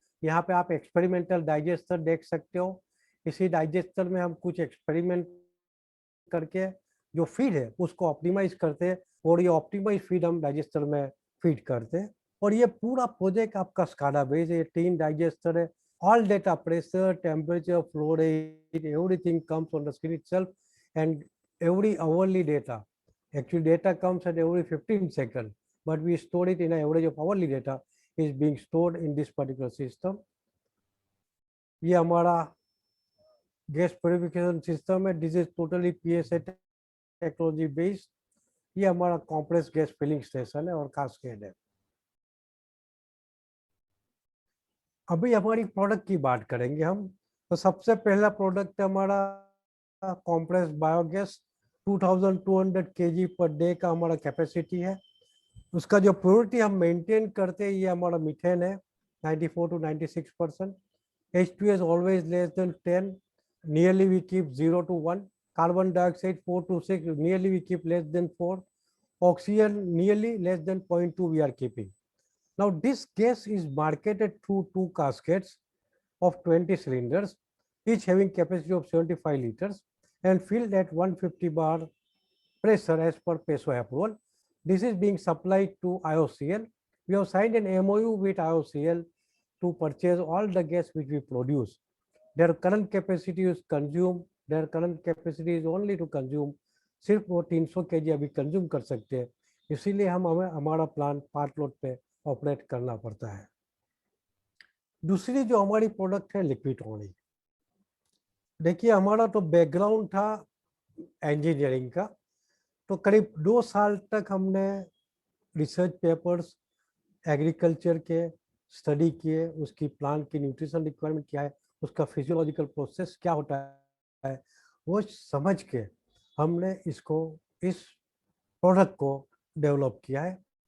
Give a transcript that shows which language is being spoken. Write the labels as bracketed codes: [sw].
[hi] यहाँ पे आप एक्सपेरिमेंटल डाइजेस्टर देख सकते हो। इसी डाइजेस्टर में हम कुछ एक्सपेरिमेंट करके जो फीड है उसको ऑप्टिमाइज करते हैं, और ये ऑप्टिमाइज फीड हम डाइजेस्टर में फीड करते हैं। और ये पूरा प्रोजेक्ट आपका SCADA बेस्ड है। ये 3 डाइजेस्टर है। [en] All data, pressure, temperature, flow rate, everything comes on the screen itself, and every hourly data. Actually, data comes at every 15 seconds, but we store it in an average of hourly data is being stored in this particular system. [hi] ये हमारा gas purification system है। [en] This is totally PSA technology based. [hi] ये हमारा compress gas filling station है और cascade है। अभी हमारी प्रोडक्ट की बात करेंगे हम। तो सबसे पहला प्रोडक्ट हमारा compress biogas, 2200 kg per day का हमारा कैपेसिटी है। उसका जो प्योरिटी हम मेंटेन करते हैं, ये हमारा मीथेन है 94 to 96%। [en] H2S always less than 10, nearly we keep 0 to 1. Carbon dioxide 4 to 6, nearly we keep less than 4. Oxygen nearly less than 0.2 we are keeping. Now this gas is marketed through 2 caskets of 20 cylinders, each having capacity of 75 liters and filled at 150 bar pressure as per PESO approval. This is being supplied to IOCL. We have signed an MOU with IOCL to purchase all the gas which we produce. Their current capacity is consume, their current capacity is only to consume, [hi] सिर्फ वो 300 kg अभी consume कर सकते हैं, इसीलिए हमें हमारा plant part load पे ऑपरेट करना पड़ता है। दूसरी जो हमारी प्रोडक्ट है लिक्विड टॉनिक। देखिए हमारा तो बैकग्राउंड था इंजीनियरिंग का, तो करीब 2 साल तक हमने रिसर्च पेपर्स एग्रीकल्चर के स्टडी किए, उसकी प्लांट की न्यूट्रिशन रिक्वायरमेंट क्या है, उसका फिजियोलॉजिकल प्रोसेस क्या होता है, वो समझ के हमने इसको, इस प्रोडक्ट को डेवलप किया है।